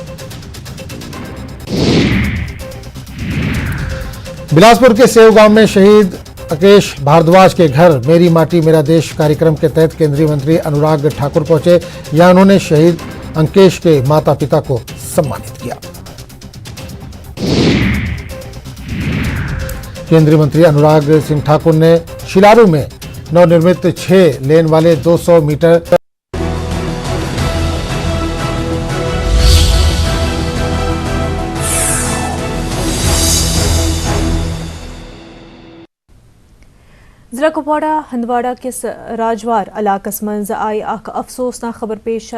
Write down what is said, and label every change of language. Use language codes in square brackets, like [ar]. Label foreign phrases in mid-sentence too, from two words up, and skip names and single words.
[hi] बिलासपुर के सेव गांव में शहीद राकेश भारद्वाज के घर मेरी माटी मेरा देश कार्यक्रम के तहत केंद्रीय मंत्री अनुराग ठाकुर पहुंचे। यहां उन्होंने शहीद अंकेश के माता पिता को सम्मानित किया। केंद्रीय मंत्री अनुराग सिंह ठाकुर ने शिलारू में नवनिर्मित 6 लेन वाले 200 मीटर [ks] ضلع کپواڑہ ہندواڑہ کس راجوار علاقس منز آئی اخ افسوسناک خبر پیش۔